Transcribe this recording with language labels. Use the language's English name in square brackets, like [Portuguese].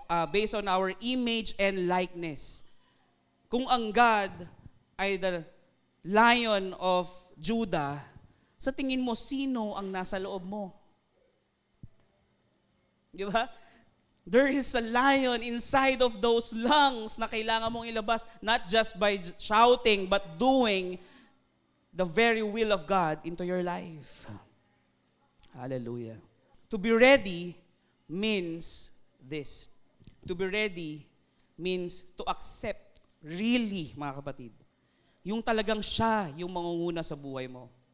[English] Based on our image and likeness. [Filipino] Kung ang God ay the Lion of Judah, sa tingin mo, sino ang nasa loob mo? Di ba? [English] There is a lion inside of those lungs [Filipino] na kailangan mong ilabas, [English] not just by shouting, but doing the very will of God into your life. Hallelujah. To be ready means this. To be ready means to accept [Filipino] Really, mga kapatid. Yung talagang siya yung mangunguna sa buhay mo.